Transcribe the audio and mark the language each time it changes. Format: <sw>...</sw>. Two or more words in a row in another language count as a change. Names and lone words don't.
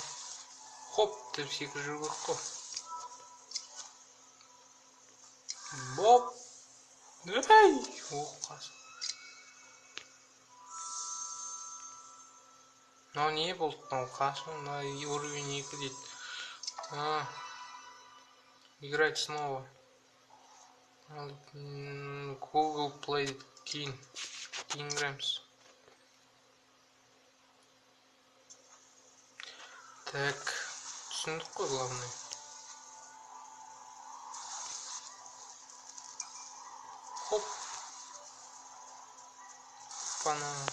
<kk>Хоп, деп секіріп жүру керек қой. Боп. Ай! Қасым. Мынау не болды? Мынау қасым, мына уровень 2 дейді.</kk> <ru>Играть снова.</ru> <kk>Google Play кейін играемыз. Так, түсіндік қой главное. Хоп. Пана.</kk>